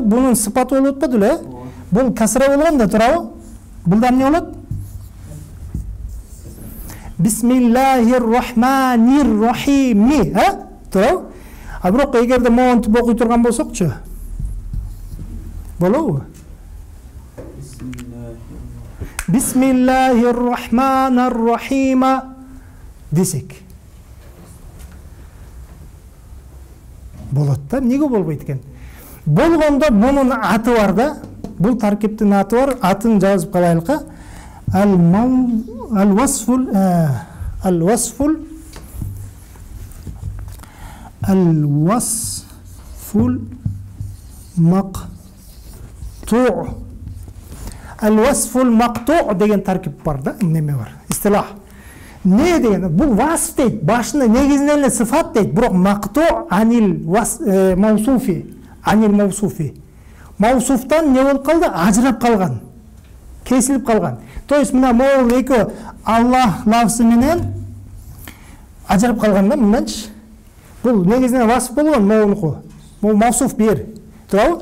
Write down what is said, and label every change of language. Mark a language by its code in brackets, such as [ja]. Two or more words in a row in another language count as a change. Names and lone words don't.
[ky] Бунун сыпаты болуп атпады эле? Бул касра болгон да, туурабы? Бул да эмне болот? [ar] بسم الله الرحمن الرحيمِ, туурабы? [ky] А бирок эгерде монтип окуй турган болсокчу, болобу? [ar] بسم الله الرحمن الرحيمَ десек. [ky] Болот да, эмнеге болбойт экен? Болгондо бунун аты бар да. бул таркиптин аты бар, атын жазып калайлыкка. [ar] Al-wasful maqtu'. الوصف مقطوع' [ky] деген таркип бар да, неме бар, истилах. Не деген? Бул васф дейт, башында негизинен эле сыфат дейт, бирок [ar] مقطوع عن الموصوف، عن الموصوف. [ky] Маусуфтан не болуп калды? Ажырап калган. Кесилип калган. То есть мына могул эки Аллах лафзы менен ажырап калган да, мынданчы. Бул негизинен васф болгон могулуку. Бул маусуф бер. Туурабы?